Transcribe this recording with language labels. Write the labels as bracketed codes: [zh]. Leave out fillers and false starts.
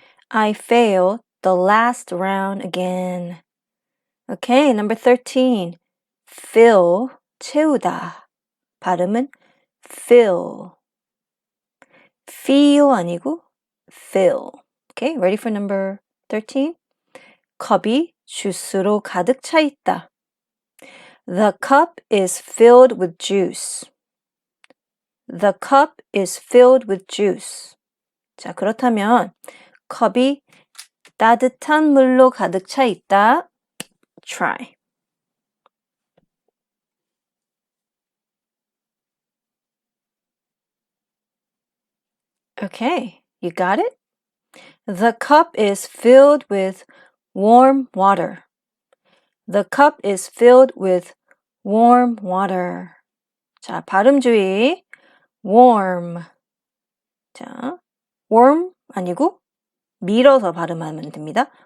[en] I failed the last round again. Okay, number 13. Fill, 채우다. [ko] 발음은 fill. feel 아니고 fill. [en] Okay, ready for number 13? [ko] 컵이 주스로 가득 차 있다. [en] The cup is filled with juice. The cup is filled with juice. [ko] 자, 그렇다면 컵이 따뜻한 물로 가득 차 있다. [en] Try. Okay, you got it? The cup is filled with warm water. The cup is filled with warm water. [ko] 자, 발음 주의. warm. 자, warm 아니고 밀어서 발음하면 됩니다.